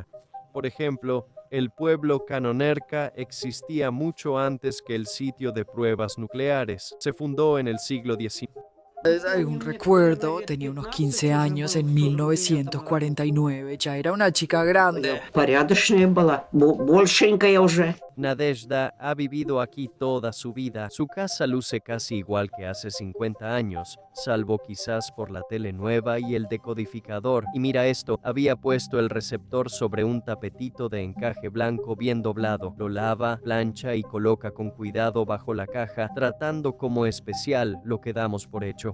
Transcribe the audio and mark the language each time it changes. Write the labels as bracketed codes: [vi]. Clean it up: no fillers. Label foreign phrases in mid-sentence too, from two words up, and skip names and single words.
[es] Por ejemplo, el pueblo Kanonerka existía mucho antes que el sitio de pruebas nucleares. Se fundó en el siglo XIX. Hay un recuerdo, tenía unos 15 años en 1949, ya era una chica grande. [ru] Порядочная была, большенькая уже. [es] Nadezhda ha vivido aquí toda su vida. Su casa luce casi igual que hace 50 años, salvo quizás por la tele nueva y el decodificador. Y mira esto, había puesto el receptor sobre un tapetito de encaje blanco bien doblado. Lo lava, plancha y coloca con cuidado bajo la caja, tratando como especial lo que damos por hecho.